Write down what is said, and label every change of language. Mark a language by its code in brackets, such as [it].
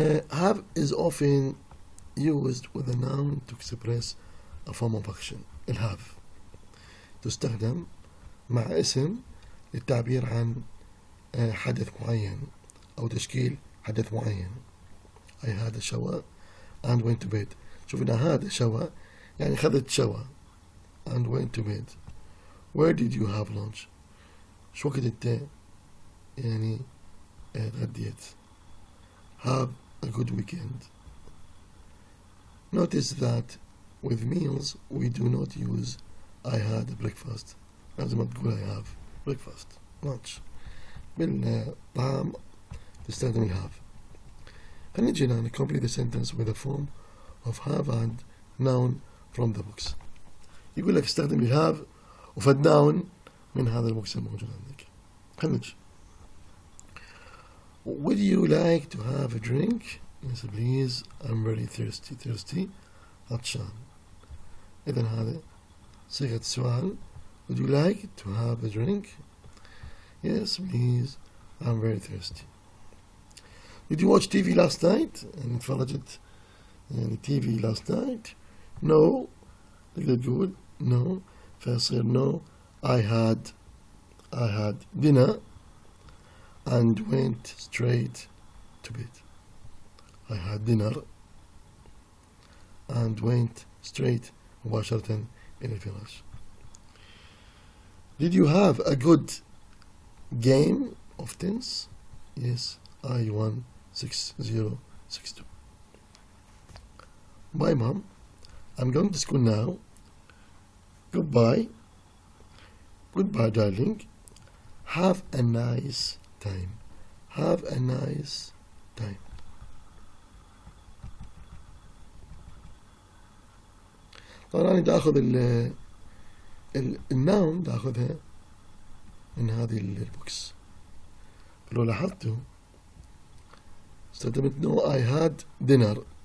[en] have is often used with a noun to express a form of action. [ar] الهاف تستخدم مع اسم للتعبير عن حدث معين أو تشكيل حدث معين. [en] I had a shower and went to bed. [ar] شوفنا هذا [en] shower [ar] يعني خذت [en] shower and went to bed. Where did you have lunch؟ [ar] شو وقت انت يعني تغديت. [en] Have a good weekend. Notice that with meals we do not use I had breakfast. [ar] لازم تقول [en] I have breakfast lunch. [ar] بالطعام تستخدم الهاف. خلينا نجي هنا [en] complete the sentence with a form of have and noun from the box. [ar] يقول لك استخدم الهاف وفد noun من هذا البوكس الموجود عندك. خلينا نجي. [en] Would you like to have a drink? Yes please, I'm very thirsty. [ar] thirsty عطشان. إذن هذا صيغة السؤال. [en] Would you like to have a drink? Yes please, I'm very thirsty. Did you watch TV last night? [ar] يعني تفرجت يعني [en] TV last night? No. [ar] تقدر تقول no. فيصير no. [en] I had dinner and went straight to bed. I had dinner and went straight [ar] مباشرة إلى الفراش. [en] Did you have a good game of tennis? Yes, I won 6-0, 6-2. Bye mom, I'm going to school now. Goodbye. Goodbye darling. Have a nice time. Have a nice time. [ar] طبعا أنا دا أخذ الناون دا أخذها من هذه البوكس. لو لاحظتوا استخدمت [en] no I had dinner.